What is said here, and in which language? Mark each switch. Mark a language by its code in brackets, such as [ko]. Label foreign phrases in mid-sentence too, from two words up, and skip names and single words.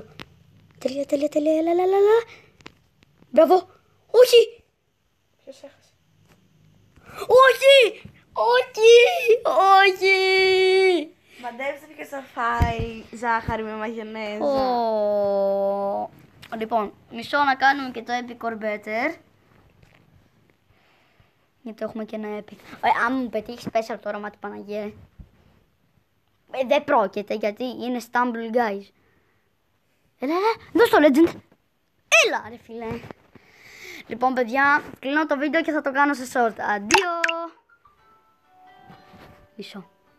[el] Τέλεια, έλα. Μπράβο. Όχι. Ποιος έχασε? Όχι. Μαντέψτε ποιος θα φάει ζάχαρη με μαγιονέζα. Λοιπόν, μισό να κάνουμε και το [en] epic or better. [el] Γιατί έχουμε και ένα epic. Αν μου πετύχει special τώρα, μάτι Παναγία. Δεν πρόκειται, γιατί είναι stumble guys. Έλα, δώσ' το legend. Έλα ρε φίλε. Λοιπόν παιδιά, κλείνω το βίντεο και θα το κάνω σε short. Αντίο. Μισό.